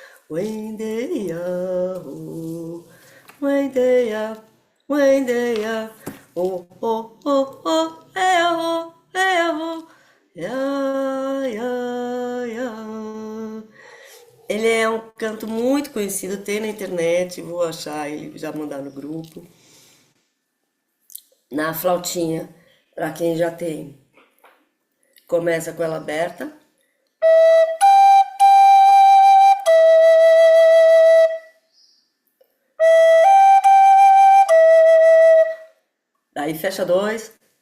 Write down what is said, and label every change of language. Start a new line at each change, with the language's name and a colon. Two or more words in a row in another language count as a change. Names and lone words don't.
Portuguese: Wendeia, oh, Wendeia, Wendeia, oh, oh, oh, oh, ya, ya, ya. Ele é um canto muito conhecido, tem na internet, vou achar ele, já mandar no grupo. Na flautinha, para quem já tem, começa com ela aberta. Daí fecha dois.